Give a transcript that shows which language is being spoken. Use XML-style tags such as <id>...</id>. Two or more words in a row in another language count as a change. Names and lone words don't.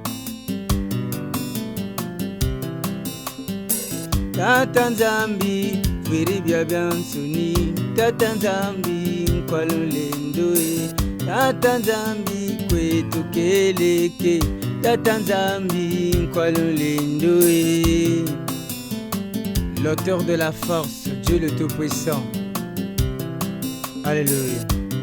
<kg>Tata Nzambi fwiri bya byansuni, Tata Nzambi Nkwalulendo. Tata Nzambi kwetu keleke, Tata Nzambi Nkwalulendo.</kg> <fr>L'auteur de la force, Dieu le Tout-Puissant. Alléluia.</fr>